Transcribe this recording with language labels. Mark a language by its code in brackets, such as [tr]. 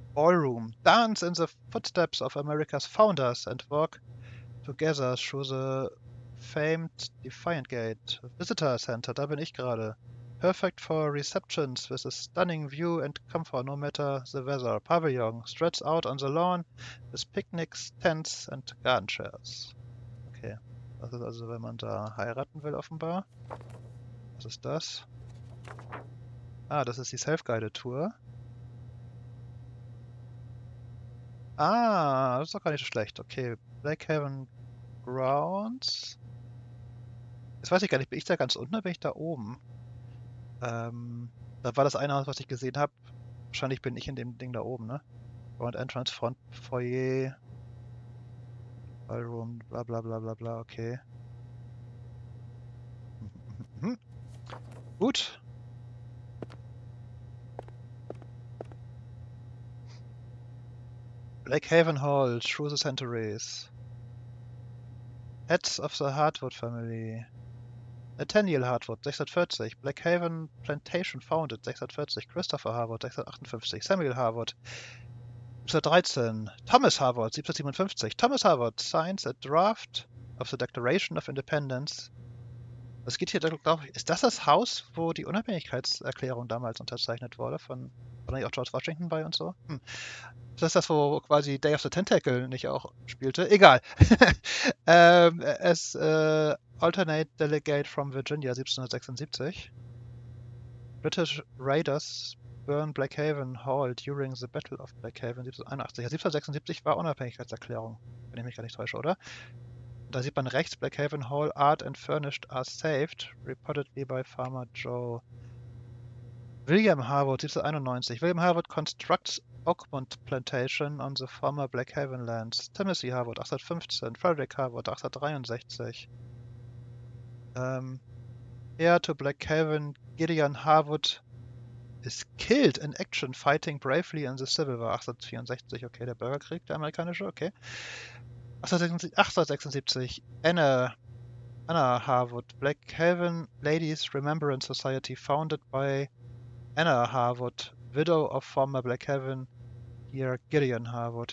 [en] Ballroom, dance in the footsteps of America's founders and walk together through the famed Defiant Gate. Visitor Center, [de] da bin ich gerade. [en] Perfect for receptions with a stunning view and comfort no matter the weather. Pavilion, stretched out on the lawn with picnics, tents and garden chairs. Okay. [de] Das ist also, wenn man da heiraten will, offenbar. Was ist das? Ah, das ist die Self-Guided-Tour. Ah, das ist doch gar nicht so schlecht. [en] Okay, Blackhaven Grounds. [de] Jetzt weiß ich gar nicht, bin ich da ganz unten oder bin ich da oben? Da war das eine Haus, was ich gesehen habe. Wahrscheinlich bin ich in dem Ding da oben, ne? [en] Front Entrance, Front Foyer, Ballroom, bla bla bla bla bla, okay. [de] Gut. [en] Blackhaven Hall, through the centuries. Heads of the Hardwood family. Nathaniel Hardwood, 640. Blackhaven Plantation founded, 640. Christopher Harwood, 658. Samuel Harwood, 1713. Thomas Harwood, 1757. Thomas Harwood signs a draft of the Declaration of Independence. [de] Was geht hier, glaube ich, ist das das Haus, wo die Unabhängigkeitserklärung damals unterzeichnet wurde? War da nicht auch George Washington bei und so? Ist das das, wo quasi Day of the Tentacle nicht auch spielte? Egal. [en] As alternate delegate from Virginia 1776. British Raiders burn Blackhaven Hall during the Battle of Blackhaven 1781. [de] Ja, 1776 war Unabhängigkeitserklärung, wenn ich mich gar nicht täusche, oder? Da sieht man rechts, [en] Blackhaven Hall Art and Furnished are saved, reportedly by Farmer Joe. William Harwood, 1791. William Harwood constructs Oakmont Plantation on the former Blackhaven lands. Timothy Harwood, 1815. Frederick Harwood, 1863. Heir to Blackhaven, Gideon Harwood is killed in action fighting bravely in the Civil War. [de] 1864, okay, der Bürgerkrieg, der amerikanische, okay. [en] 1876, Anna Harwood, Blackhaven Ladies Remembrance Society founded by Anna Harwood, widow of former Blackhaven hier Gideon Harwood.